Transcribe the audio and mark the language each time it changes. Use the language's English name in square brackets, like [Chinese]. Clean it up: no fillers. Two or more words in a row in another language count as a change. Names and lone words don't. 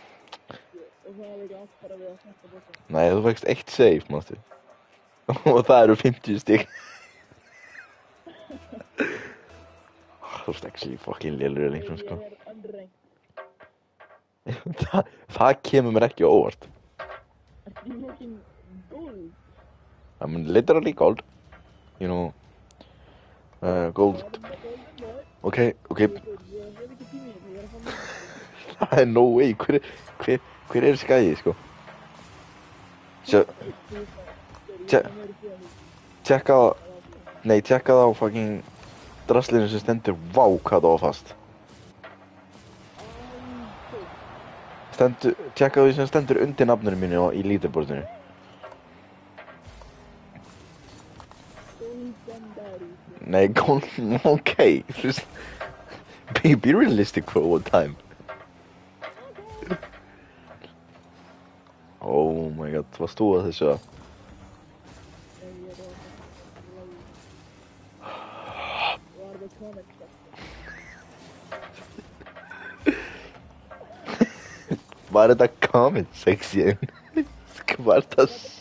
[Icelandic] Nei, þú fækst 1 save, mástu. Og það eru 50 stig. Þú ert [English] actually fucking [Icelandic] lélur lengur, sko. Það kemur mér ekki á óvart. [English] I'm literally gold. You know, gold. [Icelandic] Okay. Það er [English] no way. [Icelandic] Hver er skæði, sko? Tjekka það á fucking draslinu sem stendur. Vá, hvað það var fast. Tjekka því sem stendur undir nafninu mínu í leaderboardinu. Nei, okay. [English] Just be realistic for one time. Oh my god, [Icelandic] varst þú að þessu? Var þetta [English] comment section? [Icelandic] Hvað er það?